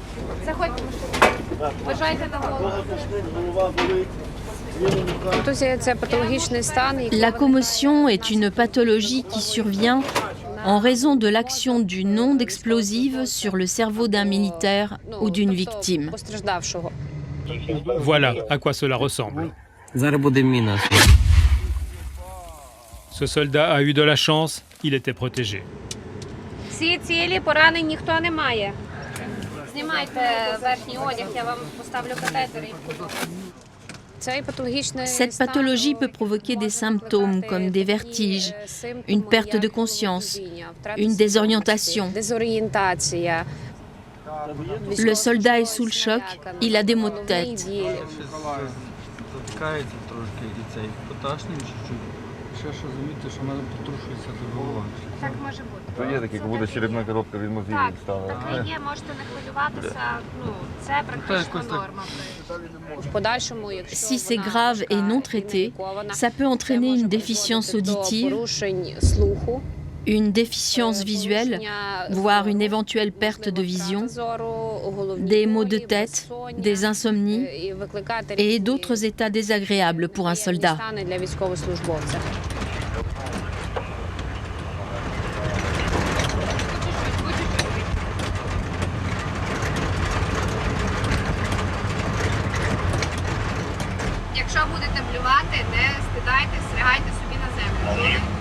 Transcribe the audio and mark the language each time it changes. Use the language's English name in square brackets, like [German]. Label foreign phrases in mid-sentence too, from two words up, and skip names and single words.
[French] La commotion est une pathologie qui survient en raison de l'action d'une onde explosive sur le cerveau d'un militaire ou d'une victime. Voilà à quoi cela ressemble. Ce soldat a eu de la chance, il était protégé. [Ukrainian] Всі цілі, поранень ніхто не має. Знімайте верхній одяг, я вам поставлю катетери. [French] Cette pathologie peut provoquer des symptômes comme des vertiges, une perte de conscience, une désorientation. Le soldat est sous le choc, il a des maux de tête. [Ukrainian] Так може бути. Є такі, як буде черепна коробка від мозгів стала. Таке є, можете не хвилюватися. Це практично норма. [French] Si c'est grave et non traité, ça peut entraîner une déficience auditive, une déficience visuelle, voire une éventuelle perte de vision, des maux de tête, des insomnies et d'autres états désagréables pour un soldat. [Ukrainian] Якщо будете блювати, не стидайтесь, лягайте собі на землю.